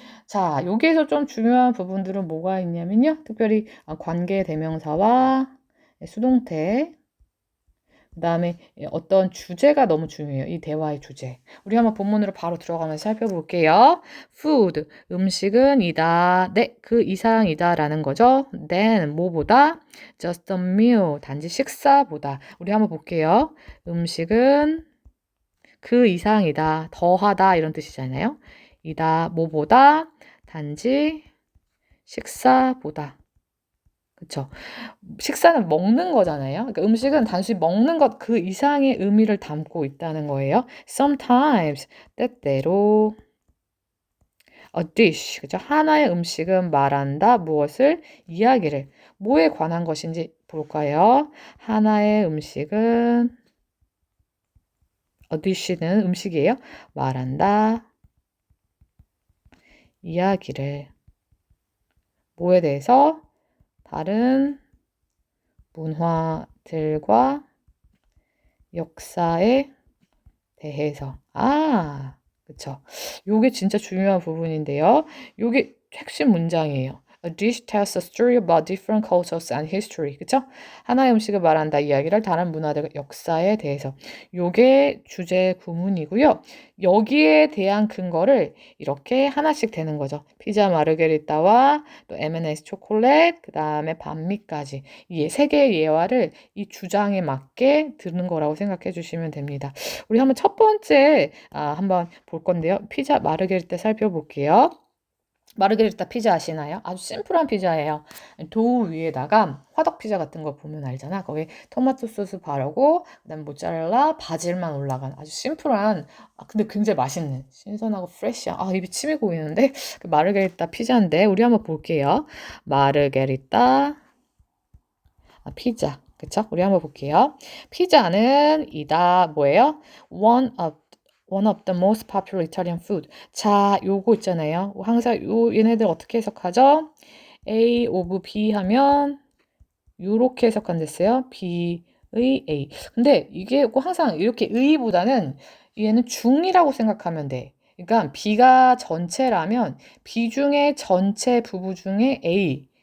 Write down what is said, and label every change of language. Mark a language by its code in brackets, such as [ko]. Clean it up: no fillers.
[ko] 자, 여기에서 좀 중요한 부분들은 뭐가 있냐면요. 특별히 관계 대명사와 수동태, 그다음에 어떤 주제가 너무 중요해요. 이 대화의 주제. 우리 한번 본문으로 바로 들어가면서 살펴볼게요. food, 음식은 이다. 네, 그 이상이다라는 거죠. then, 뭐보다? [en] just a meal, [ko] 단지 식사보다. 우리 한번 볼게요. 음식은 그 이상이다. 더하다 이런 뜻이잖아요. 이다, 뭐보다? 단지 식사보다. 그쵸? 식사는 먹는 거잖아요. 그러니까 음식은 단순히 먹는 것 그 이상의 의미를 담고 있다는 거예요. [en] Sometimes, [ko] 때때로 [en] a dish, [ko] 그죠? 하나의 음식은 말한다. 무엇을? 이야기를. 뭐에 관한 것인지 볼까요? 하나의 음식은 [en] a dish [ko] 는 음식이에요. 말한다. 이야기를. 뭐에 대해서? 다른 문화들과 역사에 대해서. 그쵸. 요게 진짜 중요한 부분인데요. 요게 핵심 문장이에요. [en] A dish tells a story about different cultures and history. [ko] 그쵸? 하나의 음식을 말한다. 이야기를 다른 문화들 역사에 대해서. 요게 주제 구문이고요. 여기에 대한 근거를 이렇게 하나씩 되는 거죠. 피자 마르게리따와 또 M&S 초콜릿, 그 다음에 반미까지. 이 세 개의 예화를 이 주장에 맞게 드는 거라고 생각해 주시면 됩니다. 우리 한번 첫 번째 한번 볼 건데요. 피자 마르게리따 살펴볼게요. 마르게리따 피자 아시나요? 아주 심플한 피자예요. 도우 위에다가 화덕 피자 같은 거 보면 알잖아. 거기 토마토 소스 바르고 그다음에 모짜렐라, 바질만 올라간 아주 심플한 근데 굉장히 맛있는 신선하고 프레시한 입에 침이 고이는데 그 마르게리따 피자인데 우리 한번 볼게요. 마르게리따 피자. 그쵸? 우리 한번 볼게요. 피자는 이다 뭐예요? [en] One of the most popular Italian food. [ko] 자, 요거 있잖아요. 항상 얘네들 어떻게 해석하죠? A of B 하면 요렇게 해석한댔어요. B의 A. 근데 이게 꼭 항상 이렇게 의보다는 얘는 중이라고 생각하면 돼. 그러니까 B가 전체라면 B 중에 전체 부부 중에 A.